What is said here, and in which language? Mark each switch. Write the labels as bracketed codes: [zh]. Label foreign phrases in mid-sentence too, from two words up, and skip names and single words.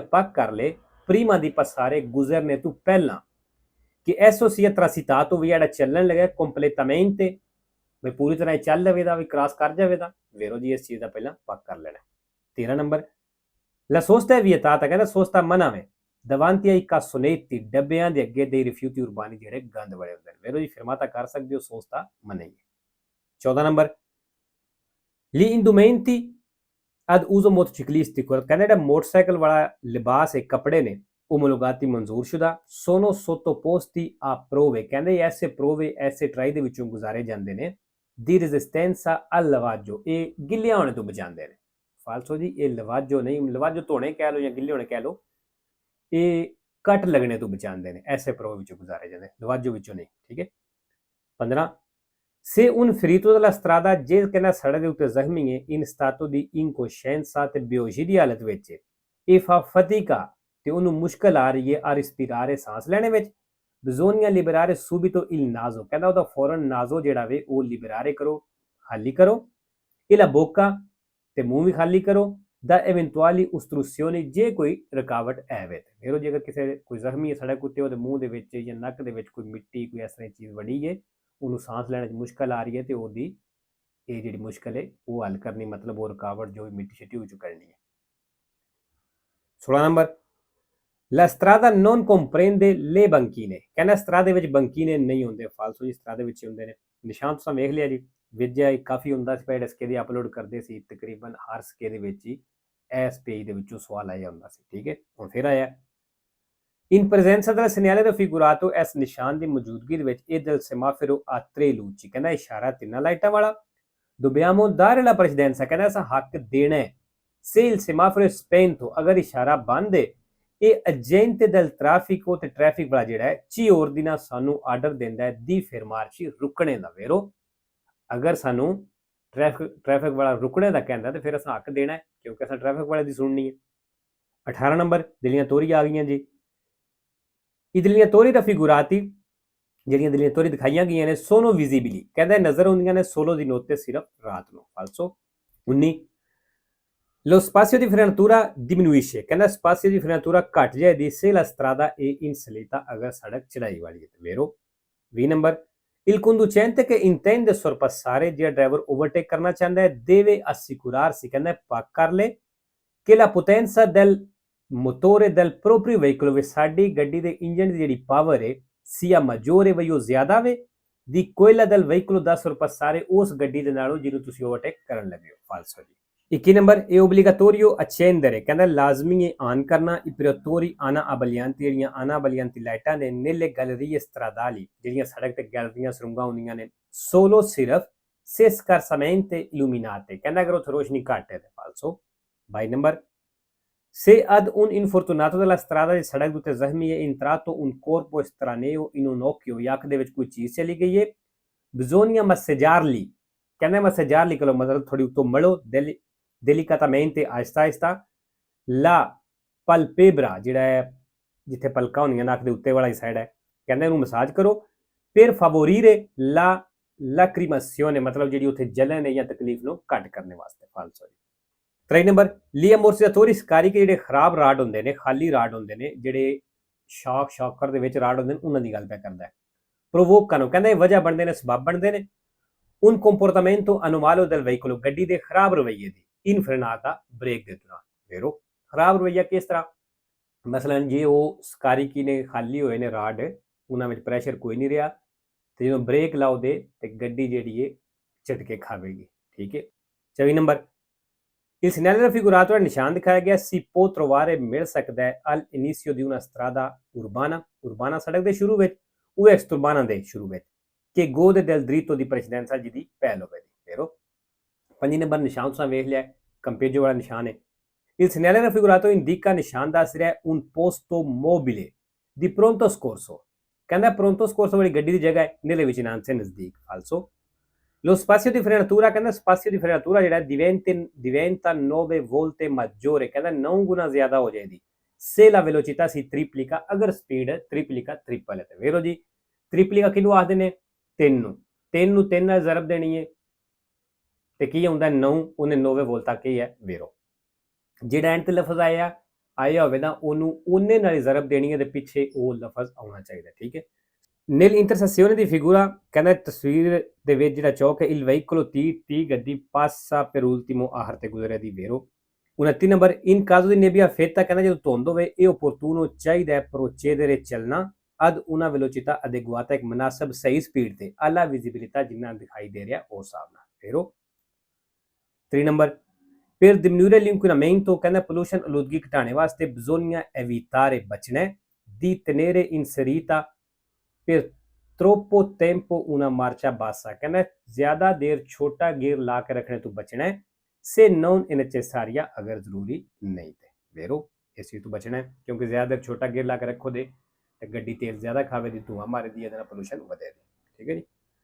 [pa] ਪੱਕ ਕਰ ਲੈ [it] prima di passare [pa] ਗੁਜ਼ਰਨੇ ਤੋਂ ਪਹਿਲਾਂ ਕਿ [it] esso sia transitato [pa] ਵੀ ਜਿਹੜਾ ਚੱਲਣ ਲੱਗਾ completamente ਵੀ ਪੂਰੀ ਤਰ੍ਹਾਂ ਚੱਲ ਲਵੇਗਾ ਵੀ ਕ੍ਰਾਸ ਕਰ ਜਾਵੇਗਾ ਵੇਰੋ ਜੀ ਇਸ ਚੀਜ਼ ਦਾ ਪਹਿਲਾਂ ਪੱਕ ਕਰ ਲੈਣਾ 13 ਨੰਬਰ [it] La sosta è vietata [pa] ਕਹਿੰਦਾ ਸੋਸਤਾ ਮਨਾ ਹੈ [it] davanti ai cassonetti [pa] ਡੱਬਿਆਂ ਦੇ ਅੱਗੇ ਦੇ [it] rifiuti urbani [pa] ਜਿਹੜੇ ਗੰਦ ਬੜੇ ਹੁੰਦੇ ਨੇ ਵੇਰੋ ਜੀ ਫਿਰਮਾਤਾ ਕਰ ਸਕਦੇ ਹੋ ਸੋਸਤਾ ਮਨਾ ਹੀ ਹੈ 14 ਨੰਬਰ [it] gli indumenti ad uso motociclistico [pa] ਕਹਿੰਦਾ ਜਿਹੜਾ ਮੋਟਰਸਾਈਕਲ ਵਾਲਾ ਲਿਬਾਸ ਹੈ ਕੱਪੜੇ ਨੇ omologati ਮਨਜ਼ੂਰਸ਼ੁਦਾ [it] sono sottoposti a prove [pa] ਕਹਿੰਦੇ ਐਸੇ ਪ੍ਰੋਵੇ ਐਸੇ ਟਰਾਈ ਦੇ ਵਿੱਚੋਂ ਗੁਜ਼ਾਰੇ ਜਾਂਦੇ ਨੇ [it] di resistenza al lavaggio [pa] ਇਹ ਗਿੱਲੇ ਹੋਣੇ ਤੋਂ ਬਚਾਉਂਦੇ ਨੇ ਫਾਲਸੋ ਜੀ ਇਹ ਲਵਾਜੋ ਨਹੀਂ ਲਵਾਜੋ ਧੋਣੇ ਕਹਿ ਲਓ ਜਾਂ ਗਿੱਲੇ ਹੋਣੇ ਕਹਿ ਲਓ ਇਹ ਕੱਟ ਲੱਗਣੇ ਤੋਂ ਬਚਾਉਂਦੇ ਨੇ ਐਸੇ ਪ੍ਰੋਵ ਵਿੱਚੋਂ ਗੁਜ਼ਾਰੇ ਜਾਂਦੇ ਲਵਾਜੋ ਵਿੱਚੋਂ ਨਹੀਂ ਠੀਕ ਹੈ 15 [it] se un ferito della strada [pa] ਜੇ ਕਹਿੰਦਾ ਸੜਕ ਦੇ ਉੱਤੇ ਜ਼ਖਮੀ ਹੈ [it] in stato di incoscienza [pa] ਤੇ ਬੇਹੋਸ਼ੀ ਦੀ ਹਾਲਤ ਵਿੱਚ ਇਹ [it] fa fatica [pa] ਤੇ ਉਹਨੂੰ ਮੁਸ਼ਕਲ ਆ ਰਹੀ ਹੈ ਆ ਰਿਸਪੀਰਾਰੇ ਸਾਂਸ ਲੈਣੇ ਵਿੱਚ [it] bisogna liberare subito il naso [pa] ਕਹਿੰਦਾ ਉਹਦਾ ਫੌਰਨ ਨਾਜ਼ੋ ਜਿਹੜਾ ਵੇ ਉਹ ਲਿਬਰਾਰੇ ਕਰੋ ਖਾਲੀ ਕਰੋ ਇਹ [it] la bocca [pa] ਤੇ ਮੂੰਹ ਵੀ ਖਾਲੀ ਕਰੋ [it] da eventuali ostruzioni [pa] ਜੇ ਕੋਈ ਰੁਕਾਵਟ ਆਵੇ ਤੇ ਮੇਰੋ ਜੇਕਰ ਕਿਸੇ ਕੋਈ ਜ਼ਖਮੀ ਹੈ ਸੜਕ ਉੱਤੇ ਉਹਦੇ ਮੂੰਹ ਦੇ ਵਿੱਚ ਜਾਂ ਨੱਕ ਦੇ ਵਿੱਚ ਕੋਈ ਮਿੱਟੀ ਕੋਈ ਇਸ ਤਰ੍ਹਾਂ ਚੀਜ਼ ਵੜੀ ਹੈ ਉਹਨੂੰ ਸਾਂਸ ਲੈਣ 'ਚ ਮੁਸ਼ਕਲ ਆ ਰਹੀ ਹੈ ਤੇ ਉਹਦੀ ਇਹ ਜਿਹੜੀ ਮੁਸ਼ਕਲ ਹੈ ਉਹ ਹੱਲ ਕਰਨੀ ਮਤਲਬ ਉਹ ਰੁਕਾਵਟ ਜੋ ਮਿੱਟੀ ਛਿੱਟੀ ਉਹ 'ਚ ਕਰਨੀ ਹੈ 16 ਨੰਬਰ [it] La strada non comprende le banchine [pa] ਕਹਿੰਦਾ ਸਟਰਾਦੇ ਵਿੱਚ ਬੰਕੀਨੇ ਨਹੀਂ ਹੁੰਦੇ ਫਾਲਸੋ ਜੀ ਸਟਰਾਦੇ ਵਿੱਚ ਹੁੰਦੇ ਨੇ ਨਿਸ਼ਾਨ ਤੁਸੀਂ ਵੇਖ ਲਿਆ ਜੀ ਵਿਦਿਆ ਕਾਫੀ ਹੁੰਦਾ ਸੀ ਪਹਿਲੇ ਸਕੇ ਦੀ ਅਪਲੋਡ ਕਰਦੇ ਸੀ ਤਕਰੀਬਨ ਹਰ ਸਕੇ ਦੇ ਵਿੱਚ ਹੀ ਇਸ ਪੇਜ ਦੇ ਵਿੱਚੋਂ ਸਵਾਲ ਆਇਆ ਹੁੰਦਾ ਸੀ ਠੀਕ ਹੈ ਹੁਣ ਫਿਰ ਆਇਆ [it] in presenza del segnale raffigurato [pa] ਇਸ ਨਿਸ਼ਾਨ ਦੀ ਮੌਜੂਦਗੀ ਦੇ ਵਿੱਚ ਇਹ [it] del semaforo a tre luci [pa] ਕਹਿੰਦਾ ਇਸ਼ਾਰਾ ਤਿੰਨਾਂ ਲਾਈਟਾਂ ਵਾਲਾ [it] dobbiamo dare la precedenza [pa] ਕਹਿੰਦਾ ਅਸਾਂ ਹੱਕ ਦੇਣਾ ਹੈ [it] se il semaforo è spento [pa] ਅਗਰ ਇਸ਼ਾਰਾ ਬੰਦ ਹੈ ਇਹ ਏਜੰਟ [it] del traffico [pa] ਤੇ ਟ੍ਰੈਫਿਕ ਵਾਲਾ ਜਿਹੜਾ ਹੈ ਚੀ ordina ਸਾਨੂੰ ਆਰਡਰ ਦਿੰਦਾ ਹੈ ਦੀ fermarci ਰੁਕਣੇ ਦਾ ਵੇਰੋ ਅਗਰ ਸਾਨੂੰ ਟ੍ਰੈਫਿਕ ਵਾਲਾ ਰੁਕਣੇ ਦਾ ਕਹਿੰਦਾ ਤੇ ਫਿਰ ਅਸਾਂ ਹੱਕ ਦੇਣਾ ਹੈ ਕਿਉਂਕਿ ਅਸਾਂ ਟ੍ਰੈਫਿਕ ਵਾਲੇ ਦੀ ਸੁਣਨੀ ਹੈ 18 ਨੰਬਰ ਦਿੱਲੀਆਂ ਤੋਰੀ ਆ ਗਈਆਂ ਜੀ ਇਹ ਦਿੱਲੀਆਂ ਤੋਰੀ raffigurati ਜਿਹੜੀਆਂ ਦਿੱਲੀਆਂ ਤੋਰੀ ਦਿਖਾਈਆਂ ਗਈਆਂ ਨੇ [it] sono visibili [pa] ਕਹਿੰਦਾ ਨਜ਼ਰ ਆਉਂਦੀਆਂ ਨੇ [it] solo di notte [pa] ਸਿਰਫ ਰਾਤ ਨੂੰ ਫਾਲਸੋ 19 [it] lo spazio di frenatura diminuisce [pa] ਕਹਿੰਦਾ [it] spazio di frenatura [pa] ਘਟ ਜਾਏਗੀ [it] se la strada è in salita [pa] ਅਗਰ ਸੜਕ ਚੜਾਈ ਵਾਲੀ ਹੈ ਤੇ ਵੇਰੋ 20 ਨੰਬਰ Il [it] conducente che intende sorpassare [pa] ਜਿਹੜਾ ਡਰਾਈਵਰ ਓਵਰਟੇਕ ਕਰਨਾ ਚਾਹੁੰਦਾ ਹੈ [it] deve assicurarsi [pa] ਕਹਿੰਦਾ ਪੱਕ ਕਰ ਲੈ ਕਿ [it] la potenza del motore del proprio veicolo [pa] ਵੀ ਸਾਡੀ ਗੱਡੀ ਦੇ ਇੰਜਨ ਦੀ ਜਿਹੜੀ ਪਾਵਰ ਹੈ [it] sia maggiore [pa] ਵੀ ਉਹ ਜ਼ਿਆਦਾ ਵੇ [it] di quella del veicolo da sorpassare [pa] ਉਸ ਗੱਡੀ ਦੇ ਨਾਲੋਂ ਜਿਹਨੂੰ ਤੁਸੀਂ ਓਵਰਟੇਕ ਕਰਨ ਲੱਗੇ ਹੋ ਫਾਲਸੋ ਜੀ 21 ਨੰਬਰ ਇਹ [it] obbligatorio accendere [pa] ਕਹਿੰਦਾ ਲਾਜ਼ਮੀ ਹੈ ਆਨ ਕਰਨਾ i [it] operatori ana abbaglianti ਜਿਹੜੀਆਂ ana abbaglianti [pa] ਲਾਈਟਾਂ ਨੇ [it] nelle gallerie stradali [pa] ਜਿਹੜੀਆਂ ਸੜਕ ਤੇ ਗੈਲਰੀਆਂ ਸਰੁੰਗਾਂ ਹੁੰਦੀਆਂ ਨੇ [it] solo ਸਿਰਫ se scarsamente [pa] illuminate ਕਹਿੰਦਾ ਅਗਰ ਉੱਥੇ ਰੋਸ਼ਨੀ ਘੱਟ ਹੈ ਤੇ ਫਾਲਸੋ 22 ਨੰਬਰ [it] se ad un infortunato della strada [pa] ਦੀ ਸੜਕ ਉੱਤੇ ਜ਼ਖਮੀ ਹੈ [it] entrato un corpo estraneo in un occhio [pa] ਯੱਕ ਦੇ ਵਿੱਚ ਕੋਈ ਚੀਜ਼ ਚਲੀ ਗਈ ਹੈ [it] bisogna massaggiarli [pa] ਕਹਿੰਦਾ massaggiarli ਕੋਲ ਮਤਲਬ ਥੋੜੀ ਉੱਤੋਂ ਮੜੋ delicatamente ਆਹਿਸਤਾ ਆਹਿਸਤਾ [it] la palpebra [pa] ਜਿਹੜਾ ਹੈ ਜਿੱਥੇ ਪਲਕਾਂ ਹੁੰਦੀਆਂ ਨੱਕ ਦੇ ਉੱਤੇ ਵਾਲਾ ਸਾਈਡ ਹੈ ਕਹਿੰਦਾ ਇਹਨੂੰ ਮਸਾਜ ਕਰੋ। ਫਿਰ [it] favorire la lacrimazione, [pa] ਮਤਲਬ ਜਿਹੜੀ ਉੱਥੇ ਜਲਨ ਹੈ ਜਾਂ ਤਕਲੀਫ ਨੂੰ ਘੱਟ ਕਰਨ ਵਾਸਤੇ। ਫਾਲਸੋ ਜੀ। 3 ਨੰਬਰ [it] gli ammortizzatori scarichi, [pa] ਜਿਹੜੇ ਖਰਾਬ ਰਾਡ ਹੁੰਦੇ ਨੇ, ਖਾਲੀ ਰਾਡ ਹੁੰਦੇ ਨੇ, ਜਿਹੜੇ ਸ਼ੌਕਰ ਦੇ ਵਿੱਚ ਰਾਡ ਹੁੰਦੇ ਨੇ, ਉਹਨਾਂ ਦੀ ਗੱਲ ਪਿਆ ਕਰਦਾ ਹੈ। ਪ੍ਰੋਵੋਕਾਨੋ, ਕਹਿੰਦਾ ਇਹ ਵਜ੍ਹਾ ਬਣਦੇ ਨੇ, ਸਬਬ ਬਣਦੇ ਨੇ। [it] un comportamento anomalo del veicolo, [pa] ਗੱਡੀ ਦੇ ਖਰਾਬ ਰਵੱਈਏ ਦੀ, [it] in frenata, [pa] ਬ੍ਰੇਕ ਦੇ ਦੌਰਾਨ। ਵੇਰੋ ਖਰਾਬ ਰਵੱਈਆ ਕਿਸ ਤਰ੍ਹਾਂ, ਮਸਲਨ ਜੇ ਉਹ ਸਕਾਰੀ ਕੀ ਨੇ ਖਾਲੀ ਹੋਏ ਨੇ ਰਾਡ, ਉਹਨਾਂ ਵਿੱਚ ਪ੍ਰੈਸ਼ਰ ਕੋਈ ਨਹੀਂ ਰਿਹਾ, ਤੇ ਜਦੋਂ ਬ੍ਰੇਕ ਲਾਓਦੇ ਤੇ ਗੱਡੀ ਜਿਹੜੀ ਹੈ ਝਟਕੇ ਖਾਵੇਗੀ। ਠੀਕ ਹੈ। 24 ਨੰਬਰ [it] il segnale raffigurato [pa] ਹੈ, ਨਿਸ਼ਾਨ ਦਿਖਾਇਆ ਗਿਆ, [it] si può trovare, [pa] ਮਿਲ ਸਕਦਾ ਹੈ, [it] al inizio di una strada urbana, urbana [pa] ਸੜਕ ਦੇ ਸ਼ੁਰੂ ਵਿੱਚ, ਉਹ [it] exturbana [pa] ਦੇ ਸ਼ੁਰੂ ਵਿੱਚ, ਕਿ ਗੋਦ [it] del dritto di precedenza, [pa] ਜਿਹਦੀ ਪਹਿਲ ਹੋਵੇ ਦੀ। ਫੇਰੋ 5 ਨੰਬਰ ਨਿਸ਼ਾਨ ਤੁਸੀਂ ਵੇਖ ਲਿਆ, ਕੰਪੇਜੋ ਵਾਲਾ ਨਿਸ਼ਾਨ ਹੈ। [it] il segnale raffigurato indica, [pa] ਨਿਸ਼ਾਨ ਦੱਸ ਰਿਹਾ [it] un posto mobile di pronto soccorso, ਕਹਿੰਦਾ pronto soccorso [pa] ਵਾਲੀ ਗੱਡੀ ਦੀ ਜਗ੍ਹਾ ਹੈ [it] nelle vicinanze, [pa] ਨਜ਼ਦੀਕ। [it] ਫਾਲਸੋ lo spazio di frenatura, ਕਹਿੰਦਾ spazio di frenatura ਜਿਹੜਾ diventa 9 volte maggiore, [pa] ਕਹਿੰਦਾ 9 ਗੁਣਾ ਜ਼ਿਆਦਾ ਹੋ ਜਾਏਗੀ [it] se la velocità si triplica, [pa] ਅਗਰ ਸਪੀਡ triplica ਟ੍ਰਿਪਲ ਹੈ। ਤੇ ਵੇਰੋ ਜੀ triplica ਕਿਹਨੂੰ ਆਖਦੇ ਨੇ, 3 ਨੂੰ 3 ਨਾਲ ਜ਼ਰਬ ਦੇਣੀ ਹੈ ਤੇ ਕੀ ਹੁੰਦਾ 9, ਉਹਨੇ 9 ਵੋਲਟ ਤੱਕ ਹੀ ਹੈ। ਵੇਰੋ ਜਿਹੜਾ ਐਂਡ ਤੇ ਲਫ਼ਜ਼ ਆਇਆ ਹੋਵੇ ਨਾ, ਉਹਨੂੰ ਉਹਨੇ ਨਾਲ ਜ਼ਰਬ ਦੇਣੀ ਹੈ ਤੇ ਪਿੱਛੇ ਉਹ ਲਫ਼ਜ਼ ਆਉਣਾ ਚਾਹੀਦਾ। ਠੀਕ ਹੈ। [it] nel intersezione di figura, [pa] ਕਹਿੰਦਾ ਤਸਵੀਰ ਦੇ ਵਿੱਚ ਜਿਹੜਾ ਚੌਕ ਹੈ, [it] il veicolo T ਗੱਡੀ passa per ultimo, [pa] ਆਖਰ ਤੇ ਗੁਜ਼ਰਿਆ ਦੀ। [it] ਵੇਰੋ 29 ਨੰਬਰ in caso di nebbia fetta, [pa] ਕਹਿੰਦਾ ਜਦੋਂ ਧੁੰਦ ਹੋਵੇ ਇਹ opportuno ਚਾਹੀਦਾ ਹੈ procedere ਚੱਲਣਾ [it] ad una velocità adeguata, [pa] ਇੱਕ ਮਨਾਸਬ ਸਹੀ ਸਪੀਡ ਤੇ, [it] alla visibilità, [pa] ਜਿੰਨਾ ਦਿਖਾਈ ਦੇ ਰਿਹਾ ਉਸ ਹਿਸਾਬ ਨਾਲ। [it] ਵੇਰੋ 3 ਨੰਬਰ per diminuire l'inquinamento, ਕਹਿੰਦਾ pollution, [pa] ਆਲੂਦਗੀ ਘਟਾਉਣ ਵਾਸਤੇ [it] bisogna evitare, ਬਚਣਾ di tenere inserita per troppo tempo una marcia bassa, [pa] ਕਹਿੰਦਾ ਜ਼ਿਆਦਾ ਦੇਰ ਛੋਟਾ ਗੇਅਰ ਲਾ ਕੇ ਰੱਖਣੇ ਤੋਂ ਬਚਣਾ ਹੈ, [it] se non è necessaria, [pa] ਅਗਰ ਜ਼ਰੂਰੀ ਨਹੀਂ ਤੇ। ਵੇਰੋ ਇਸ ਚੀਜ਼ ਤੋਂ ਬਚਣਾ ਹੈ, ਕਿਉਂਕਿ ਜ਼ਿਆਦਾ ਦੇਰ ਛੋਟਾ ਗੇਅਰ ਲਾ ਕੇ ਰੱਖੋ ਦੇ ਤੇ ਗੱਡੀ ਤੇਲ ਜ਼ਿਆਦਾ ਖਾਵੇ ਦੀ, ਧੂਆਂ ਮਾਰੇ ਦੀ, ਇਹਦੇ ਨਾਲ ਪੋਲੂਸ਼ਨ ਵਧੇ ਦੀ। ਠੀਕ ਹੈ ਜੀ।